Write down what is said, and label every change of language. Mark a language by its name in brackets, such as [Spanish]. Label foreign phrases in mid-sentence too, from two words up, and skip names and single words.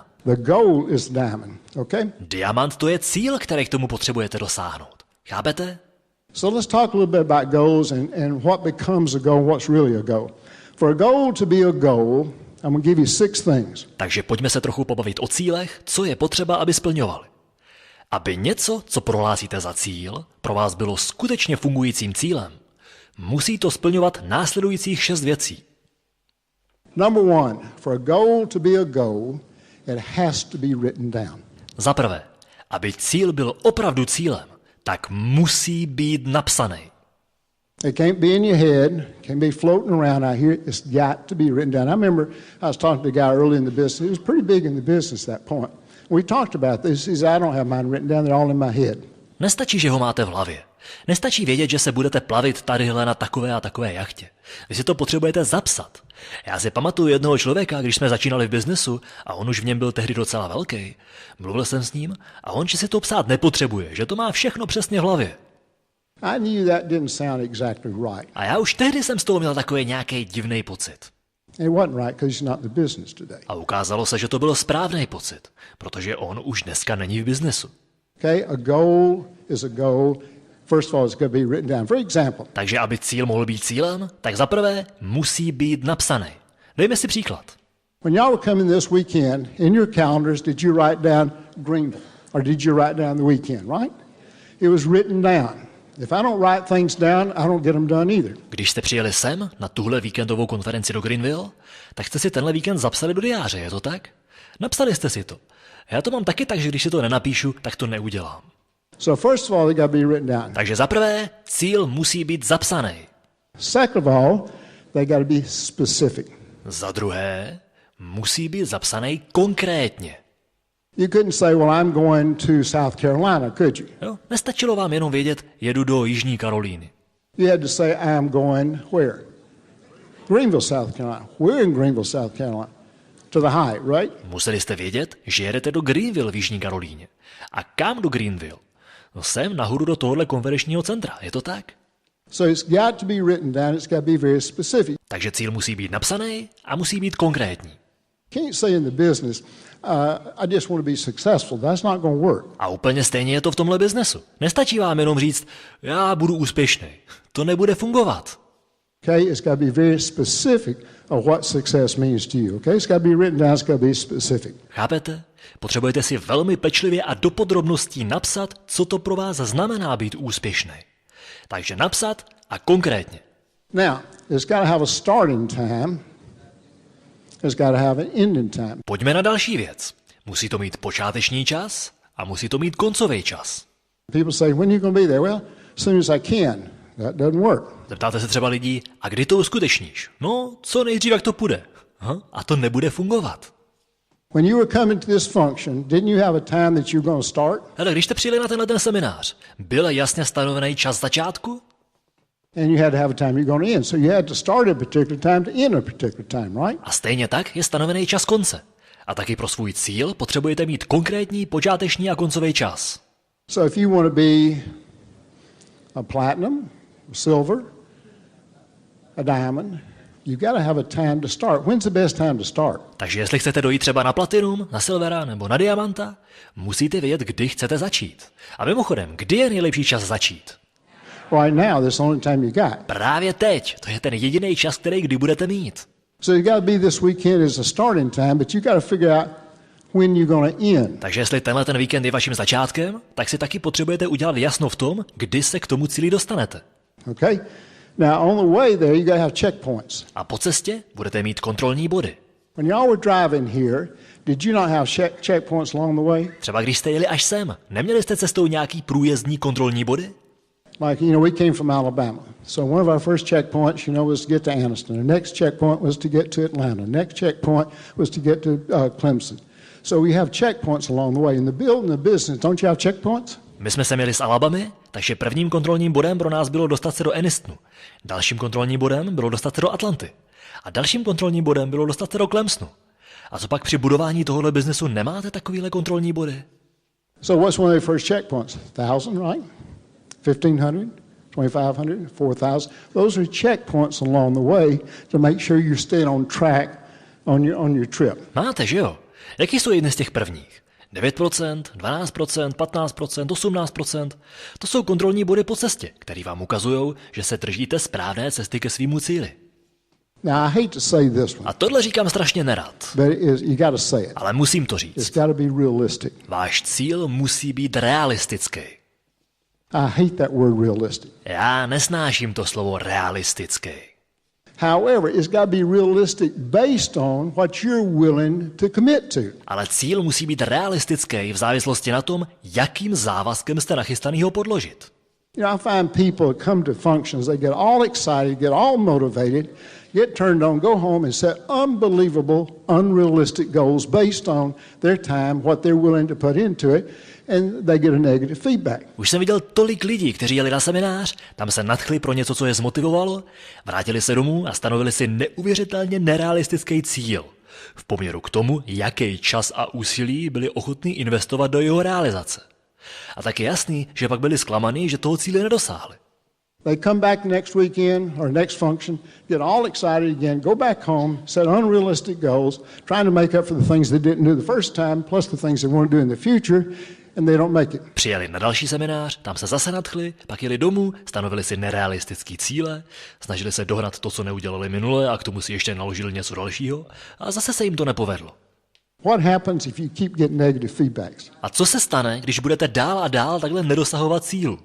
[English] The goal is diamond, okay? [Czech] Diamant to je cíl, který k tomu potřebujete dosáhnout. Chápete? [English] So let's talk a little bit about goals and what becomes a goal, what's really a goal. For a goal to be a goal, I'm going to give you 6 things. [Czech] Takže pojďme se trochu pobavit o cílech, co je potřeba, aby splňovali. Aby něco, co prohlásíte za cíl, pro vás bylo skutečně fungujícím cílem, musí to splňovat následujících 6 věcí. [English] Number 1, for a goal to be a goal, it has to be written down. [Czech] Za prvé, aby cíl byl opravdu cílem, tak musí být napsaný. [English] It can't be in your head, can't be floating around out here. It's got to be written down. I remember I was talking to a guy early in the business. He was pretty big in the business at that point. We talked about this. He said, I don't have mine written down. They're all in my head. [Czech] Nestačí, že ho máte v hlavě. Nestačí vědět, že se budete plavit tadyhle na takové a takové jachtě. Vy si to potřebujete zapsat. Já si pamatuju jednoho člověka, když jsme začínali v biznesu a on už v něm byl tehdy docela velký. Mluvil jsem s ním a on, že si to psát nepotřebuje, že to má všechno přesně v hlavě. [English] I knew that didn't sound exactly right. [Czech] A já už tehdy jsem z toho měl takový nějaký divný pocit. [English] It wasn't right because he's not in the business today. [Czech] A ukázalo se, že to byl správný pocit, protože on už dneska není v biznesu. [English] Okay, a goal is a goal. First of all, it's going to be written down. For example, [Czech] Takže aby cíl mohl být cílem, tak zaprvé musí být napsaný. Dejme si příklad. [English] when y'all were coming this weekend, in your calendars, did you write down Greenville? Or did you write down the weekend, right? It was written down. If I don't write things down, I don't get them done either. [Czech] Když jste přijeli sem na tuhle víkendovou konferenci do Greenville, tak jste si tenhle víkend zapsali do diáře, je to tak? Napsali jste si to. Já to mám taky tak, že když si to nenapíšu, tak to neudělám. [English] So first of all, they got to be written down. [Czech] Takže zaprvé, cíl musí být zapsaný. [English] Second of all, they got to be specific. [Czech] Za druhé, musí být zapsaný konkrétně. [English] You couldn't say, well, I'm going to South Carolina, could you? [Czech] Jo? Nestačilo vám jenom vědět, jedu do Jižní Karolíny. [English] You had to say, I'm going where? Greenville, South Carolina. We're in Greenville, South Carolina. To the high, right? [Czech] Museli jste vědět, že jedete do Greenville v Jižní Karolíně. A kam do Greenville? No sem nahoru do tohohle konferenčního centra, je to tak? [English] So it's got to be written down. It's got to be very specific. [Czech] Takže cíl musí být napsaný a musí být konkrétní. [English] Can't say in the business, I just want to be successful. That's not going to work. [Czech] A úplně stejně je to v tomhle biznesu. Nestačí vám jenom říct, já budu úspěšný. To nebude fungovat. [English] Okay, it's got to be very specific of what success means to you. Okay, it's got to be written down. It's got to be specific. [Czech] Chápete? Potřebujete si velmi pečlivě a do podrobností napsat, co to pro vás znamená být úspěšný. Takže napsat a konkrétně. [English] Now, it's got to have a starting time. It's got to have an ending time. [Czech] Pojďme na další věc. Musí to mít počáteční čas a musí to mít koncový čas. [English] People say, when are you going to be there? Well, as soon as I can. That doesn't work. [Czech] Zeptáte se třeba lidí, a kdy to uskutečníš? No, co nejdřív, jak to půjde. A to nebude fungovat. [English] When you were coming to this function, didn't you have a time that you were going to start? [Czech] Hele, když jste přijeli na tenhle seminář, byl jasně stanovený čas začátku? [English] And you had to have a time you're going to end. So you had to start at a particular time to end a particular time, right? [Czech] A stejně tak je stanovený čas konce. A taky pro svůj cíl potřebujete mít konkrétní počáteční a koncový čas. [English] So if you want to be a platinum, silver, a diamond, you've got to have a time to start. When's the best time to start? [Czech] Takže jestli chcete dojít třeba na platinum, na silvera nebo na diamanta, musíte vědět, kdy chcete začít. A mimochodem, kdy je nejlepší čas začít? [English] Right now, that's the only time you got. [Czech] Právě teď. To je ten jediný čas, který kdy budete mít. [English] So you got to be this weekend as a starting time, but you got to figure out when you're going to end. [Czech] Takže jestli tenhle ten víkend je vaším začátkem, tak si taky potřebujete udělat jasno v tom, kdy se k tomu cíli dostanete. [English] Okay? Now, on the way there, you got to have checkpoints. [Czech] A po cestě budete mít kontrolní body. [English] When y'all were driving here, did you not have checkpoints along the way? [Czech] Třeba když jste jeli až sem, neměli jste cestou nějaký průjezdní kontrolní body? [English] Like, you know, we came from Alabama. So one of our first checkpoints, you know, was to get to Anniston. The next checkpoint was to get to Atlanta. The next checkpoint was to get to Clemson. So we have checkpoints along the way. In the building of business, don't you have checkpoints? [Czech] My jsme sem jeli z Alabamy, takže prvním kontrolním bodem pro nás bylo dostat se do Annistonu. Dalším kontrolním bodem bylo dostat se do Atlanty. A dalším kontrolním bodem bylo dostat se do Clemsonu. A co pak při budování tohohle biznesu nemáte takovýhle kontrolní body? [English] So what's one of the first checkpoints? 1,000, right? 1,500, 2,500, 4,000. Those are checkpoints along the way to make sure you're staying on track on your trip. [Czech] Máte, že jo? Jaký jsou jedny z těch prvních? 9%, 12%, 15%, 18%. To jsou kontrolní body po cestě, které vám ukazují, že se držíte správné cesty ke svýmu cíli. [English] Now, I hate to say this one, [Czech] A tohle říkám strašně nerad. [English] but you got to say it. [Czech] Ale musím to [English] It's [Czech] říct. [English] got to be realistic. [Czech] Váš cíl musí být realistický. [English] I hate that word realistic. [Czech] Já nesnáším to slovo realistický. [English] However, it's got to be realistic based on what you're willing to commit to. [Czech] Ale cíl musí být realistický v závislosti na tom, jakým závazkem jste nachystaný ho podložit. [English] You know, I find people come to functions, they get all excited, get all motivated, get turned on, go home and set unbelievable, unrealistic goals based on their time, what they're willing to put into it, and they get a negative feedback. [Czech] Už jsem viděl tolik lidí, kteří jeli na seminář, tam se nadchli pro něco, co je zmotivovalo, vrátili se domů a stanovili si neuvěřitelně nerealistický cíl v poměru k tomu, jaký čas a úsilí byli ochotní investovat do jeho realizace. A tak je jasný, že pak byli zklamaný, že toho cíle nedosáhli. [English] They come back next weekend or next function, get all excited again, go back home, set unrealistic goals, trying to make up for the things they didn't do the first time, plus the things they want to do in the future, and they don't make it. [Czech] Přijeli na další seminář, tam se zase nadchli, pak jeli domů, stanovili si nerealistický cíle, snažili se dohnat to, co neudělali minule a k tomu si ještě naložili něco dalšího a zase se jim to nepovedlo. [English] What happens if you keep getting negative feedbacks? [Czech] A co se stane, když budete dál a dál takhle nedosahovat cílu?